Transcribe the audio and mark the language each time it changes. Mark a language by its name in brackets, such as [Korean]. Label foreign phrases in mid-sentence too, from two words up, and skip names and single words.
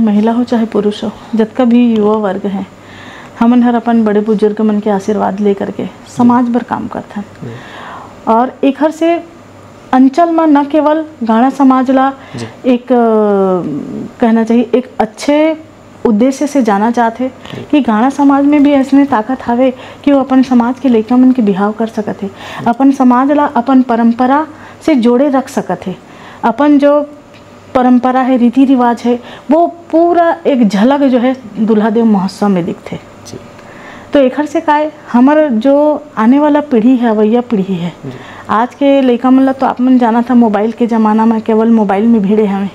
[Chhattisgarhi] महिला हो चाहे पुरुष हो, जतका भी युवा वर्ग है हमन हर अपन बड़े बुजुर्ग मन के आशीर्वाद ले करके समाज भर काम करते हैं। और एक हर से अंचल में न केवल गाड़ा समाज ला एक कहना चाहिए एक अच्छे उद्देश्य से जाना चाहते कि गाड़ा समाज में भी ऐसने ताकत हावे कि वो अपन समाज के लइका मन के बिहाव कर सकत है, अपन समाज ला अपन परंपरा से जोड़े रख सकत है। अपन जो परंपरा है, रीति रिवाज है, वो पूरा एक झलक जो है दुल्हा देव महोत्सव में दिखते। तो एक से का हमार जो आने वाला पीढ़ी है, अवैया पीढ़ी है, आज के लड़का मन तो आप मन जाना था मोबाइल के ज़माना में केवल मोबाइल में भीड़े हमें